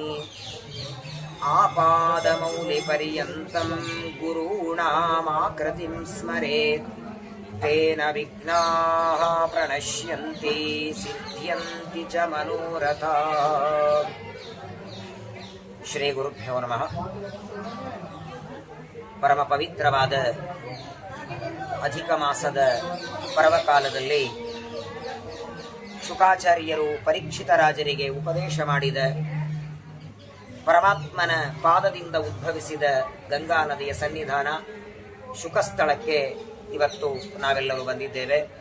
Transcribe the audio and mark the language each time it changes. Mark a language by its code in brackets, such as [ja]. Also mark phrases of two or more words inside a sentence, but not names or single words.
[sa] आपादमौलिपर्यन्तं गुरूणामाकृतिं स्मरेत् तेन विघ्नाः प्रणश्यन्ति सिद्ध्यन्ति च मनोरथाः। ಶ್ರೀ ಗುರುಭ್ಯೋ ನಮಃ. [kn] ಪರಮ ಪವಿತ್ರವಾದ ಅಧಿಕ ಮಾಸದ ಪರ್ವಕಾಲದಲ್ಲಿ ಶುಕಾಚಾರ್ಯರು ಪರೀಕ್ಷಿತ ರಾಜರಿಗೆ ಉಪದೇಶ ಮಾಡಿದ ಪರಮಾತ್ಮನ ಪಾದದಿಂದ ಉದ್ಭವಿಸಿದ ಗಂಗಾ ನದಿಯ ಸನ್ನಿಧಾನ ಶುಕಸ್ಥಳಕ್ಕೆ ಇವತ್ತು ನಾವೆಲ್ಲರೂ ಬಂದಿದ್ದೇವೆ.